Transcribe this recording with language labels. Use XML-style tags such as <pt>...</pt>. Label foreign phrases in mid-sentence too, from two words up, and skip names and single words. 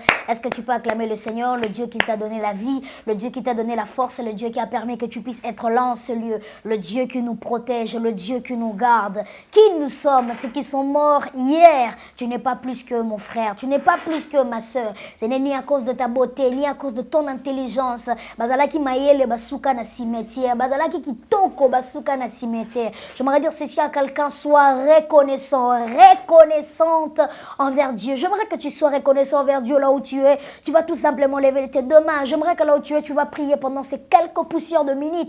<fr>Est-ce que tu peux acclamer le Seigneur, le Dieu qui t'a donné la vie, le Dieu qui t'a donné la force, le Dieu qui a permis que tu puisses être là en ce lieu, le Dieu qui nous protège, le Dieu qui nous garde. Qui nous sommes, ceux qui sont morts hier, tu n'es pas plus que mon frère, tu n'es pas plus que ma soeur. Ce n'est ni à cause de ta beauté, ni à cause de ton intelligence.</fr> <ln>Bazalaki maïele basuka na cimetière.</ln> <fr>J'aimerais dire ceci à quelqu'un, sois reconnaissant, reconnaissante envers Dieu. J'aimerais que tu sois reconnaissant envers Dieu là où tu es. Tu vas tout simplement lever tes deux mains. J'aimerais que là où tu es, tu vas prier pendant ces quelques poussières de minutes.</fr>